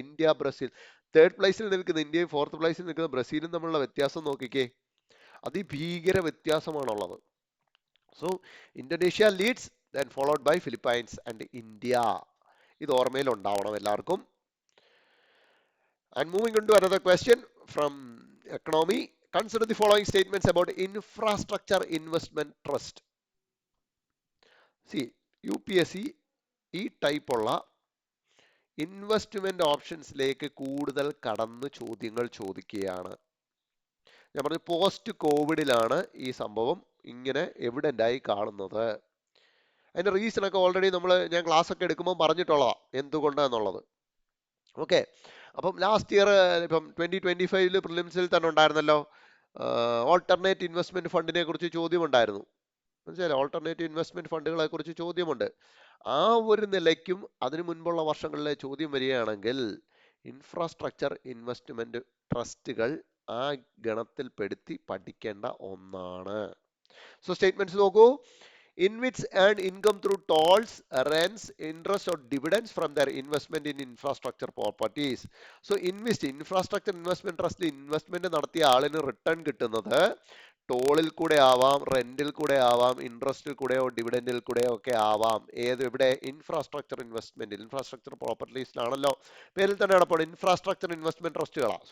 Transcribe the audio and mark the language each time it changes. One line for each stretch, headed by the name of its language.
Malayalam: India, Brazil 3rd പ്ലേസിൽ നിൽക്കുന്ന ഇന്ത്യയും 4th പ്ലേസിൽ നിൽക്കുന്ന ബ്രസീലും തമ്മിലുള്ള വ്യത്യാസം നോക്കിക്കേ, അതിഭീകര വ്യത്യാസമാണുള്ളത്.
English: So Indonesia leads, then followed by Philippines and India.
Malayalam: ഇത് ഓർമ്മയിൽ ഉണ്ടാവണം എല്ലാവർക്കും.
English: And moving on to another question from economy. Consider the following statements about infrastructure investment trust.
Malayalam: See, UPSC ഈ ടൈപ്പുള്ള ഇൻവെസ്റ്റ്മെന്റ് ഓപ്ഷൻസിലേക്ക് കൂടുതൽ കടന്ന് ചോദ്യങ്ങൾ ചോദിക്കുകയാണ്. ഞാൻ പറഞ്ഞു, പോസ്റ്റ് കോവിഡിലാണ് ഈ സംഭവം ഇങ്ങനെ എവിഡന്റ് ആയി കാണുന്നത്. അതിന്റെ റീസൺ ഒക്കെ ഓൾറെഡി ഞാൻ ക്ലാസ് ഒക്കെ എടുക്കുമ്പോൾ പറഞ്ഞിട്ടുള്ളതാ എന്തുകൊണ്ടാന്നുള്ളത്. ഓക്കെ, അപ്പം ലാസ്റ്റ് ഇയർ ഇപ്പം 2025 പ്രിലിംസിൽ തന്നെ ഉണ്ടായിരുന്നല്ലോ, ഓൾട്ടർനേറ്റ് ഇൻവെസ്റ്റ്മെന്റ് ഫണ്ടിനെ കുറിച്ച് ചോദ്യമുണ്ടായിരുന്നു. മനസ്സിലായി, ഓൾട്ടർനേറ്റീവ് ഇൻവെസ്റ്റ്മെന്റ് ഫണ്ടുകളെ കുറിച്ച് ചോദ്യമുണ്ട്. ആ ഒരു നിലയ്ക്കും അതിനു മുൻപുള്ള വർഷങ്ങളിലെ ചോദ്യം വരികയാണെങ്കിൽ ഇൻഫ്രാസ്ട്രക്ചർ ഇൻവെസ്റ്റ്മെന്റ് ട്രസ്റ്റുകൾ ആ ഗണത്തിൽപ്പെടുത്തി പഠിക്കേണ്ട ഒന്നാണ്. സോ സ്റ്റേറ്റ്മെന്റ്സ് നോക്കൂ.
English: In which earn income through tolls, rents, interest or dividends from their investment in infrastructure properties.
Malayalam: So infrastructure investment trust investment നടത്തിയ ആളിന് റിട്ടേൺ കിട്ടുന്നത് ടോളിൽ കൂടെ ആവാം, റെന്റിൽ കൂടെ ആവാം, ഇൻട്രസ്റ്റിൽ കൂടെയോ ഡിവിഡൻഡിൽ കൂടെയോ ഒക്കെ ആവാം. ഇവിടെ ഇൻഫ്രാസ്ട്രക്ചർ ഇൻവെസ്റ്റ്മെന്റ്, ഇൻഫ്രാസ്ട്രക്ചർ പ്രോപ്പർട്ടീസിലാണല്ലോ, പേരിൽ തന്നെ അപ്പോൾ ഇൻഫ്രാസ്ട്രക്ചർ ഇൻവെസ്റ്റ്മെന്റ് ട്രസ്റ്റുകളാണ്.